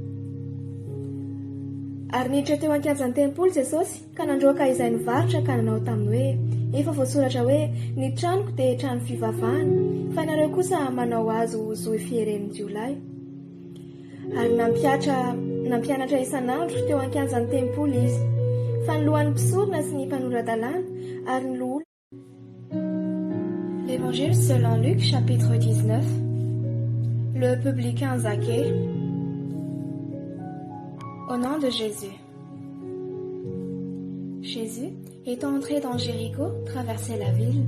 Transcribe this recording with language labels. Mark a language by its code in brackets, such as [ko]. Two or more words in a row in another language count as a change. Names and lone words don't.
[mg] Ary niditra teo an-kianjan'ny tempoly Jesosy ka nandroaka izay nivarotra ka nanao taminy hoe efa voasoratra hoe ny tranoko dia trano fivavahana, fa ianareo kosa manao azy ho zo fieren'ny jiolahy. Ary nampianatra isan'andro teo an-kianjan'ny tempoly izy, fa ny lohan'ny mpisorona sy ny mpanoran-dalàna ary ny loha. [fr] L'Évangile selon Luc, chapitre 19. Le publicain Zaché. Au nom de Jésus. Jésus, étant entré dans Jéricho, traversait la ville.